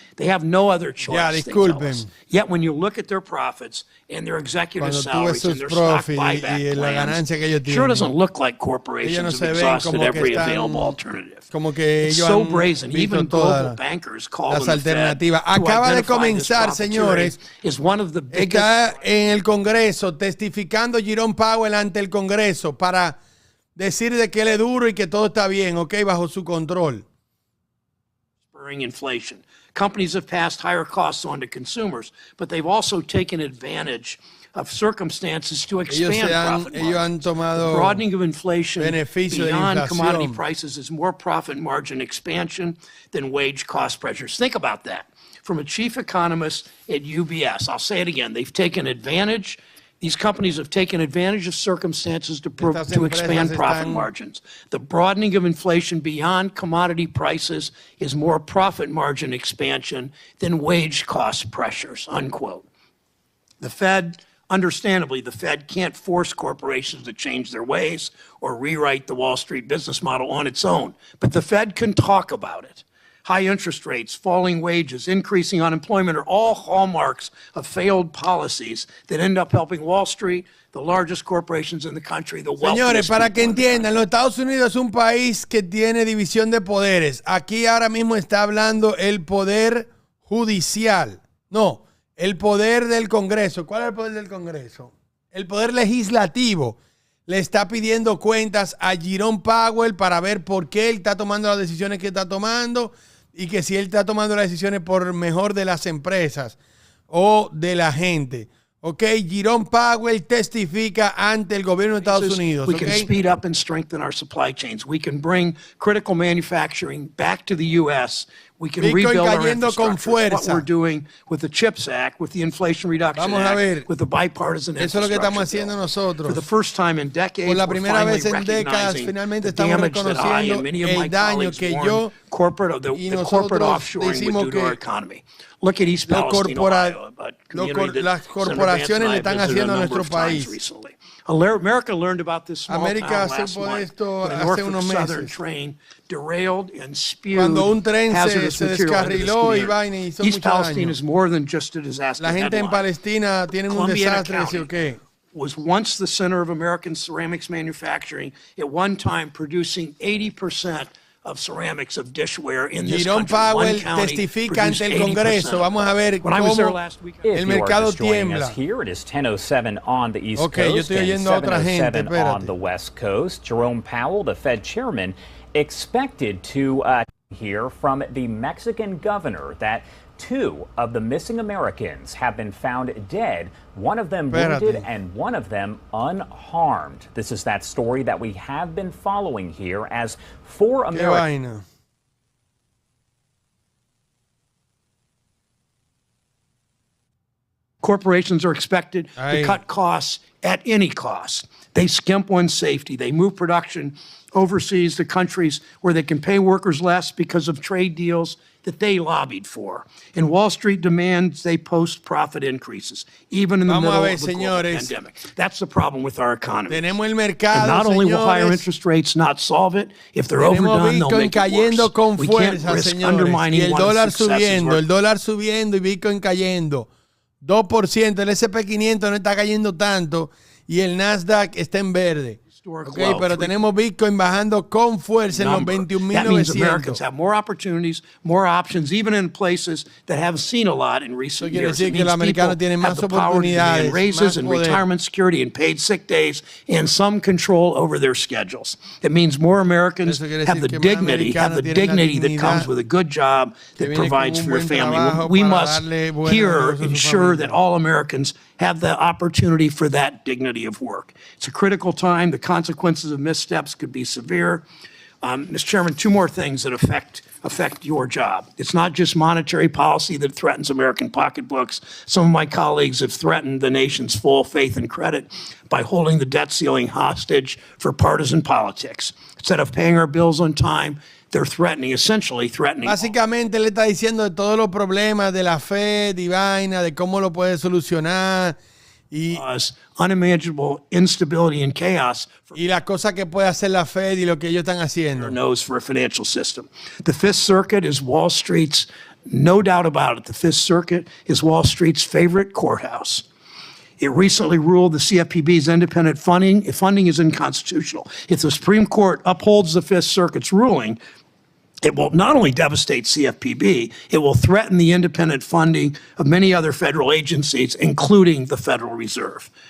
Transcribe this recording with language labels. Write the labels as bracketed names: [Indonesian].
[English] They have no other choice, they tell us. Yet when you look at their profits and their executive salaries and their stock buyback plans, sure doesn't look like corporations have exhausted every available alternative. It's so brazen. Even global bankers call them the Fed to identify this profiteering is one of the biggest. [Spanish] Está en el Congreso testificando Jerome Powell ante el Congreso para decir de que él es duro y que todo está bien, ok, bajo su control. [English] Spurring inflation. Companies have passed higher costs on to consumers, but they've also taken advantage of circumstances to expand profit margins. The broadening of inflation beyond commodity prices is more profit margin expansion than wage cost pressures. Think about that. From a chief economist at UBS, I'll say it again, they've taken advantage. These companies have taken advantage of circumstances to expand profit margins. The broadening of inflation beyond commodity prices is more profit margin expansion than wage cost pressures, unquote. The Fed, understandably, the Fed can't force corporations to change their ways or rewrite the Wall Street business model on its own, but the Fed can talk about it. High interest rates, falling wages, increasing unemployment are all hallmarks of failed policies that end up helping Wall Street, the largest corporations in the country, the wealthiest. [Spanish] Señores, para que entiendan, los Estados Unidos es un país que tiene división de poderes. Aquí ahora mismo está hablando el poder judicial. No, el poder del Congreso. ¿Cuál es el poder del Congreso? El poder legislativo le está pidiendo cuentas a Jerome Powell para ver por qué él está tomando las decisiones que está tomando y que si él está tomando las decisiones por mejor de las empresas o de la gente. Ok, Jerome Powell testifica ante el gobierno de Estados Unidos. [English] We can speed up and strengthen our supply chains. We can bring critical manufacturing back to the U.S. We can rebuild our infrastructure. It's what we're doing with the CHIPS Act, with the Inflation Reduction Act, with the bipartisan infrastructure bill. For the first time in decades, we're finally recognizing the damage that I and many of my colleagues warned corporate offshoring would do to our economy. Look at East Palestine, Ohio, a community that Senator Vance and I have visited a number of times recently. America learned about this small town last month when a Norfolk Southern train derailed and spewed hazardous material into this community. East Palestine is more than just a disaster headline. Columbia County was once the center of American ceramics manufacturing, at one time producing 80% of ceramics of dishware in this [Spanish] Jerome Powell testifica ante el Congreso. Vamos a ver cómo el mercado tiembla. [English] Here it is 10:07 on the East Coast and 7:07 on the West Coast. Jerome Powell, the Fed chairman, expected to hear from the Mexican governor that 2 of the missing Americans have been found dead, one of them wounded and one of them unharmed. This is that story that we have been following here as 4 Americans. Corporations are expected to cut costs at any cost. They skimp on safety. They move production overseas to countries where they can pay workers less because of trade deals that they lobbied for. In Wall Street demands, they post profit increases, even in the middle of the global pandemic. That's the problem with our economy. And not only will higher interest rates not solve it, if they're overdone, they'll make it worse. We can't risk undermining one of the successes. [Spanish] El dólar subiendo y Bitcoin cayendo. 2%, el SP500 no está cayendo tanto y el Nasdaq está en verde. Okay, pero tenemos Bitcoin bajando con fuerza en los 21,900. [English] That means Americans have more opportunities, more options, even in places that haven't seen a lot in recent years. It means people have the power to demand raises and retirement security and paid sick days and some control over their schedules. It means more Americans have the dignity that comes with a good job that provides for your family. We must here ensure that all Americans have the opportunity for that dignity of work. It's a critical time. The consequences of missteps could be severe. Mr. Chairman, 2 more things that affect your job. It's not just monetary policy that threatens American pocketbooks. Some of my colleagues have threatened the nation's full faith and credit by holding the debt ceiling hostage for partisan politics. Instead of paying our bills on time, they're essentially threatening. [Spanish] Básicamente le está diciendo de todos los problemas de la Fed y vaina, de cómo lo puede solucionar. Y [English] unimaginable instability and chaos. [Spanish] Y las cosas que puede hacer la Fed y lo que ellos están haciendo. [English] Knows for a financial system. The Fifth Circuit is Wall Street's, no doubt about it, the Fifth Circuit is Wall Street's favorite courthouse. It recently ruled the CFPB's independent funding is unconstitutional. If the Supreme Court upholds the Fifth Circuit's ruling, it will not only devastate CFPB, it will threaten the independent funding of many other federal agencies, including the Federal Reserve.